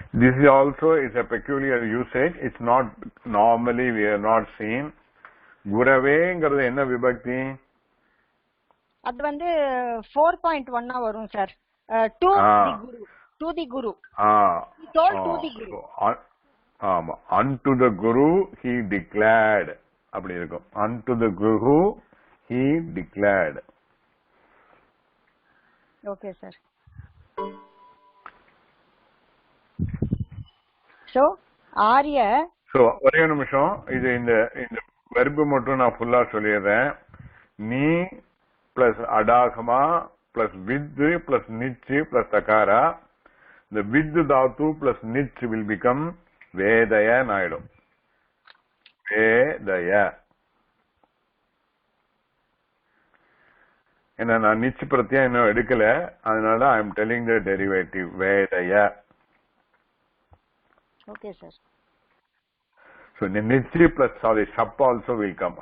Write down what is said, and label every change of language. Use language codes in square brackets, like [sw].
[en] This is also is a peculiar usage. It's not normally we are not seen. [ta] Guraveங்கிறது என்ன விபக்தி? அது வந்து 4.1 வரும் sir. [en] To the guru. To the guru. He told to the guru. ஆமா, unto the guru he declared [ta] அப்படி இருக்கும். [en] Unto the guru he declared. Okay, sir. [sa] So ஆரிய [ta] so ஒரே நிமிஷம், இது இந்த வெர்பு மட்டும் நான் ஃபுல்லா சொல்லிடுறேன். [en] நீ பிளஸ் அடாகமா plus with plus நிச் பிளஸ் தகாரா. [ta] இந்த with Tattva plus நிச் will become வேதய ஆயிடும். வேதய. ஏன்னா நான் நிச் பிரத்யா இன்னும் எடுக்கல, அதனால [en] I am telling the derivative [ta] வேதய. [en] Okay, sir. So nichi plus sorry shap also will come.